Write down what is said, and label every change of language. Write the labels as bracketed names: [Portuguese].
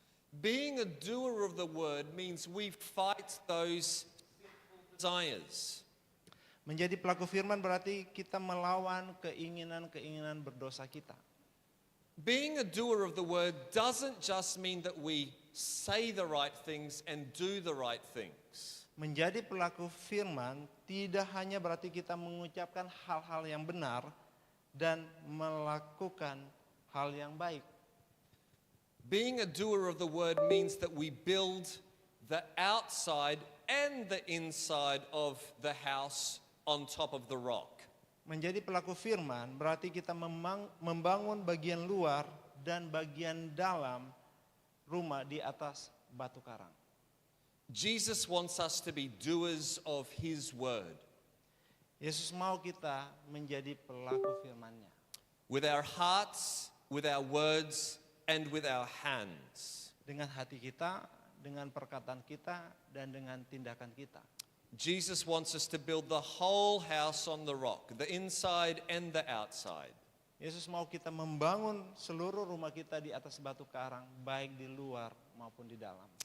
[English] Being a doer of the word means we fight those sinful desires. [Indonesian] Menjadi pelaku firman berarti kita melawan keinginan-keinginan berdosa kita. [English] Being a doer of the word doesn't just mean that we say the right things and do the right things. [Indonesian] Menjadi pelaku firman tidak hanya berarti kita mengucapkan hal-hal yang benar dan melakukan hal yang baik. [English] Being a doer of the word means that we build the outside and the inside of the house on top of the rock. [Indonesian] Menjadi pelaku firman berarti kita membangun bagian luar dan bagian dalam rumah di atas batu karang. [English] Jesus wants us to be doers of his word. [Indonesian] Yesus mau kita menjadi pelaku firman-Nya. [English] With our hearts, with our words, and with our hands. [Indonesian] Dengan hati kita, dengan perkataan kita, dan dengan tindakan kita. [English] Jesus wants us to build the whole house on the rock, the inside and the outside. [Indonesian] Yesus mau kita membangun seluruh rumah kita di atas batu karang, baik di luar maupun di dalam.